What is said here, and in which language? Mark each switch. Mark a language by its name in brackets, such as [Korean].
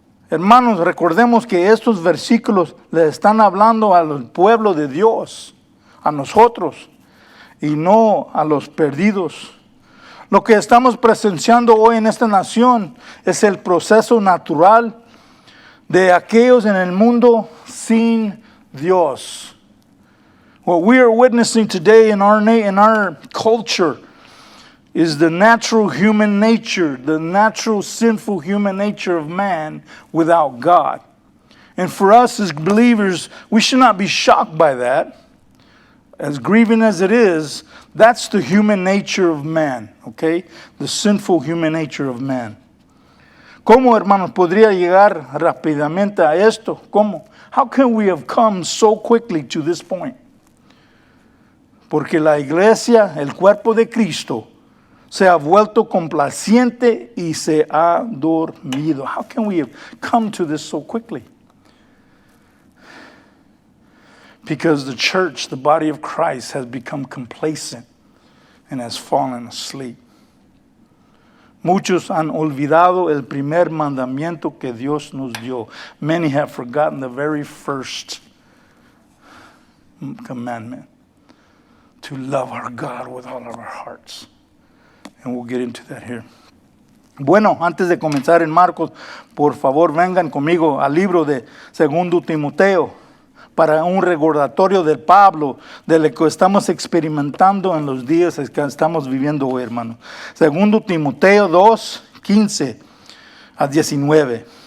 [Spanish] Hermanos, recordemos que estos versículos le están hablando al pueblo de Dios, a nosotros, y no a los perdidos. Lo que estamos presenciando hoy en esta nación es el proceso natural de aquellos en el mundo sin Dios. [English] What we are witnessing today in our culture is the natural human nature, the natural sinful human nature of man without God. And for us as believers, we should not be shocked by that. As grieving as it is, that's the human nature of man, okay? The sinful human nature of man. [Spanish] ¿Cómo, hermanos, podría llegar rápidamente a esto? ¿Cómo? [English] How can we have come so quickly to this point? [Spanish] Porque la iglesia, el cuerpo de Cristo, se ha vuelto complaciente y se ha dormido. [English] How can we have come to this so quickly? Because the church, the body of Christ, has become complacent and has fallen asleep. [Spanish] Muchos han olvidado el primer mandamiento que Dios nos dio. [English] Many have forgotten the very first commandment, to love our God with all of our hearts. And we'll get into that here. [Spanish] Bueno, antes de comenzar en Marcos, por favor vengan conmigo al libro de 2 Timoteo para un recordatorio de Pablo de lo que estamos experimentando en los días que estamos viviendo hoy, hermano. 2 Timoteo 2, 15 a 19.